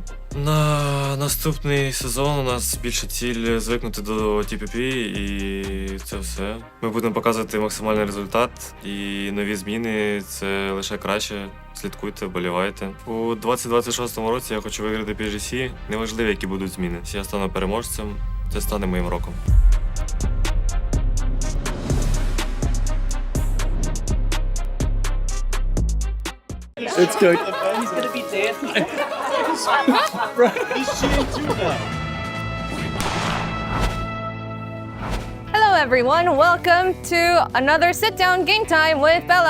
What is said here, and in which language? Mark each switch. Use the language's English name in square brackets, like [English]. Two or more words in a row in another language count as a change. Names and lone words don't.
[Ukrainian] На наступний сезон у нас більша ціль звикнути до TPP, і це все. Ми будемо показувати максимальний результат, і нові зміни – це лише краще. Слідкуйте, вболівайте. У 2026 році я хочу виграти PGC. Неважливо, які будуть зміни. Якщо я стану переможцем, це стане моїм роком. [English] It's good. He's gonna be dancing. He's cheating too now. Hello everyone, welcome to another sit-down game time with Bella.